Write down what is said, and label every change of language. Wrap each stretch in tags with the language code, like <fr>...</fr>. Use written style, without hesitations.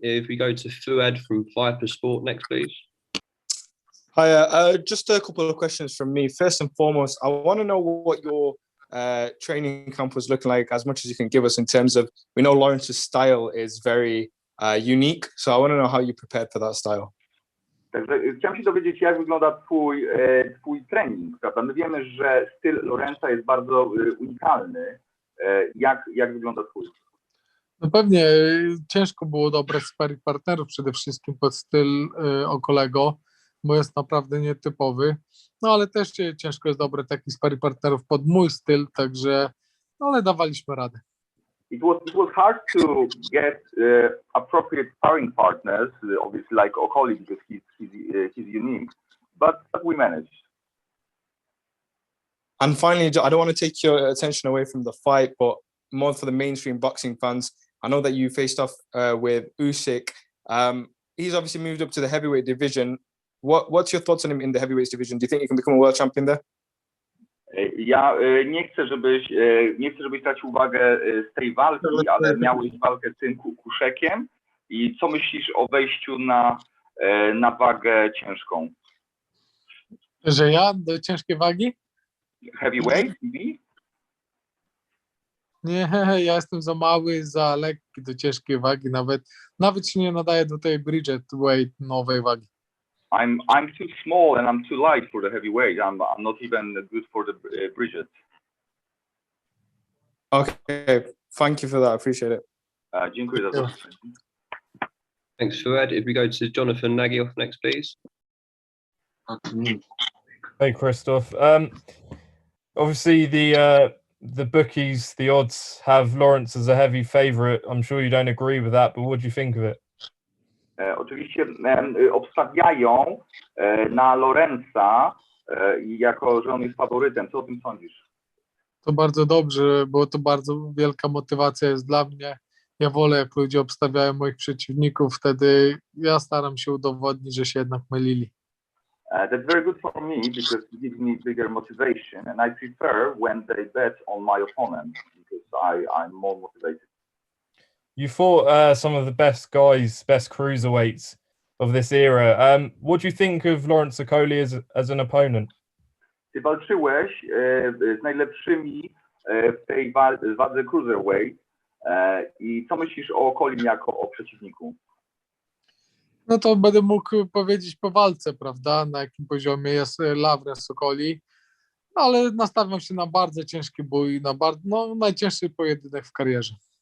<en>If we go to Fuad from Viper Sport next, please. Hi, just a couple of questions from me. First and foremost, I want to know what your training camp was looking like, as much as you can give us in terms of, we know Lawrence's style is very unique, so I want to know how you prepared for that style.</en> <pl>Także chciałem się dowiedzieć, jak wygląda twój trening, prawda? My wiemy, że styl Lawrence'a jest bardzo unikalny. Jak wygląda twój? No pewnie ciężko było dobrać sparring partnerów przede wszystkim pod styl Okolego, bo jest naprawdę nietypowy. No ale też ciężko jest dobrać takich sparring partnerów pod mój styl, także no, ale dawaliśmy radę.</pl> <en>It was hard to get appropriate sparring partners, obviously like Okolie because he's unique, but we managed. And finally, I don't want to take your attention away from the fight, but more for the mainstream boxing fans. I know that you faced off with Usyk. He's obviously moved up to the heavyweight division. What's your thoughts on him in the heavyweight division? Do you think he can become a world champion there?</en> <pl>Ja nie chcę, żebyś tracił uwagę z tej walki, ale miałeś walkę z tym Kuszekiem. I co myślisz o wejściu na wagę ciężką? Że ja do ciężkiej wagi?</pl> <en>Heavyweight?</en> <pl>Nie, ja jestem za mały, za lekki do ciężkiej wagi, nawet się nie nadaje do tej Bridget-weight nowej wagi.</pl> <en>I'm too small and I'm too light for the heavyweight. I'm not even good for the Bridget. Okay, thank you for that. I appreciate it.</en> <pl>Dziękuję za to.</pl> <en>Thanks, Fuad. If we go to Jonathan Nagyoff next, please. Hey, Krzysztof. Obviously, the bookies, the odds have Lawrence as a heavy favourite. I'm sure you don't agree with that, but what do you think of it?</en> <pl>Oczywiście obstawiają na Lawrence'a jako, że on jest faworytem. Co o tym sądzisz? To bardzo dobrze, bo to bardzo wielka motywacja jest dla mnie. Ja wolę, jak ludzie obstawiają moich przeciwników, wtedy ja staram się udowodnić, że się jednak mylili.</pl> <en>That's very good for me because it gives me bigger motivation, and I prefer when they bet on my opponent because I'm more motivated. You fought some of the best guys, best cruiserweights of this era. What do you think of Lawrence Okolie as an opponent?</en> <pl>Ty walczyłeś z najlepszymi w tej wadze cruiserweight i co myślisz o Okolim jako o przeciwniku? No to będę mógł powiedzieć po walce, prawda, na jakim poziomie jest Lawrence Okolie, ale nastawiam się na bardzo ciężki bój, na najcięższy pojedynek w karierze.</pl>